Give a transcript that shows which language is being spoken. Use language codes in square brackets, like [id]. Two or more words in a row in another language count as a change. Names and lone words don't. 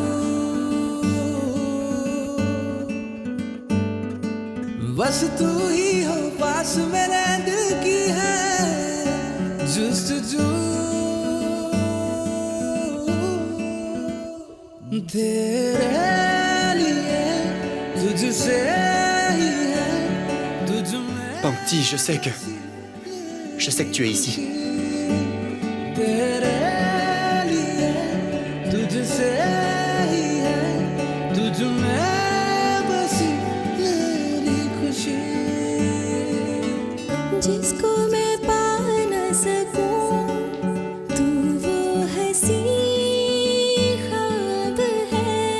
[hi] बस तू ही हो पास मेरे दिल की है जुस्तजू तेरे लिए तुझसे ही है तुझ में [fr] Pangti, je sais que tu es ici. [hi] तेरे लिए तुझसे ही है तुझ में जिसको मैं पा न सकूं तू वो हंसी ख्वाब है